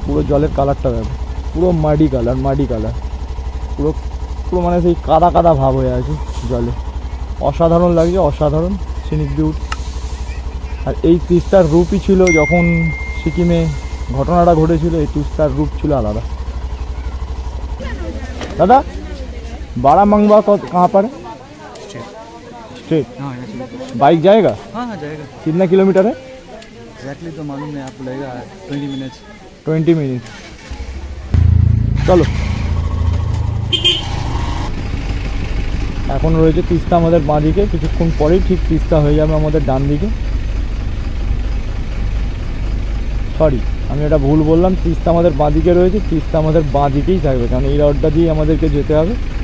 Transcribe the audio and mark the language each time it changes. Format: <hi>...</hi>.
<bn>পুরো জলের কালারটা দেখো, পুরো মাটি কালার, পুরো মানে সেই কাদা কাদা ভাব হয়ে আছে জলে। অসাধারণ লাগছে, অসাধারণ সিনিক বিউটি। আর এই তিস্তার রূপই ছিল যখন সিকিমে ঘটনাটা ঘটেছিল, এই তিস্তার রূপ ছিল আলাদা।</bn> <hi>दादा बारामंगवा कहाँ पर है? स्ट्रेट। हाँ बाइक जाएगा? हाँ जाएगा। कितना किलोमीटर है? एग्जैक्टली तो मालूम नहीं, आपको लगेगा 20 मिनट्स। 20 मिनट। चलो</hi> <bn>এখন রয়েছে তিস্তা আমাদের বাঁ দিকে, কিছুক্ষণ পরেই ঠিক তিস্তা হয়ে যাবে আমাদের ডান দিকে। সরি, আমি এটা ভুল বললাম, তিস্তা আমাদের বাঁ দিকে রয়েছে, তিস্তা আমাদের বাঁ দিকেই থাকবে, কারণ এই রোডটা দিয়ে আমাদেরকে যেতে হবে।</bn>